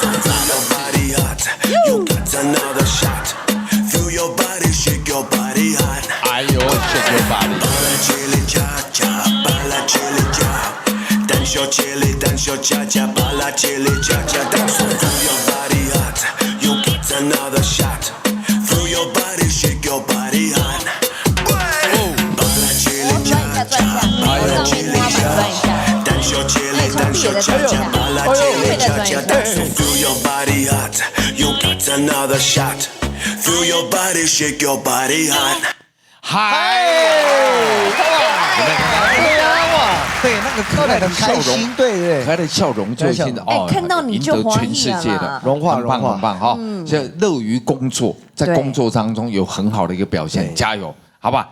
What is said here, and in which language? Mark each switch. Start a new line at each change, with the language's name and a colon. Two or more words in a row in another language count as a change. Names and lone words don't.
English: Feel your body hot. You got another shot. Feel your body, shake your body hot. Ayo, shake your body. Bala, chili, cha-cha, bala, chili, cha. Dance your chili, dance your cha-cha, bala, chili, cha-cha, dance. Feel your body hot. You got another shot. Feel your body, shake your body hot. Bala, chili, cha-cha, bala, chili, cha. Dance your chili, dance your cha-cha, bala, chili, cha-cha, dance. Feel your body hot. You got another shot. Feel your body, shake your body hot.
Chinese: 嗨，对，那个可爱的笑容，对，可爱的笑容，就现在看到你就全世界的融化，很棒哈！就乐于工作，在工作当中有很好的一个表现，加油，好吧？